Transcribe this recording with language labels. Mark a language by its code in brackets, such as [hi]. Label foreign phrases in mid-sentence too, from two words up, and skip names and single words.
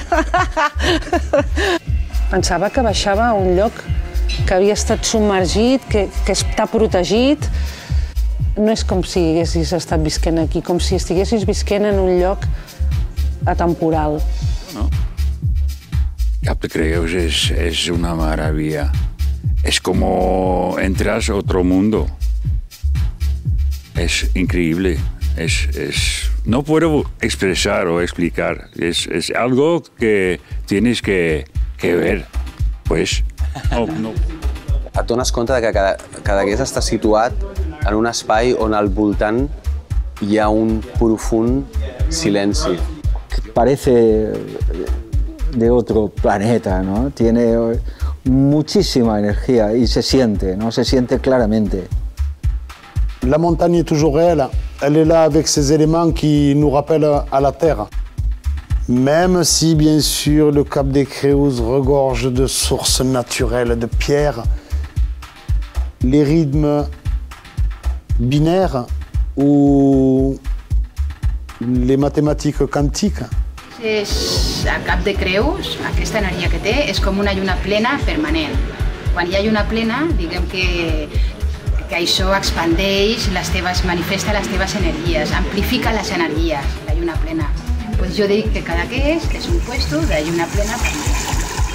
[ca] Pensava que baixava a un lloc que havia estat submergit, que està protegit. No és com si haguessis estat visquent aquí, com si estiguessis visquent en un lloc atemporal. [es] ¿No? Cap de Creus es una maravilla. Es como entras a otro mundo. Es increíble. No puedo expresar o explicar. Es algo que tienes que ver. Pues, no. [ca] Et dones compte que Cadaqués està situat en un espai on al voltant hi ha un profund silenci. [es] Parece de otro planeta, ¿no? Tiene muchísima energía y se siente, ¿no? Se siente claramente. [fr] La montagne est toujours réelle. Elle est là avec ces éléments qui nous rappellent à la Terre. Même si, bien sûr, le Cap des Creus regorge de sources naturelles de pierres, les rythmes binaires ou les mathématiques quantiques. [ca] El Cap de Creus, aquesta energia que té, és com una lluna plena permanent. Quan hi ha lluna plena, diguem que això expandeix, manifesta les teves energies, amplifica les energies, la lluna plena. Pues jo dic que Cadaqués és un puesto de lluna plena permanent.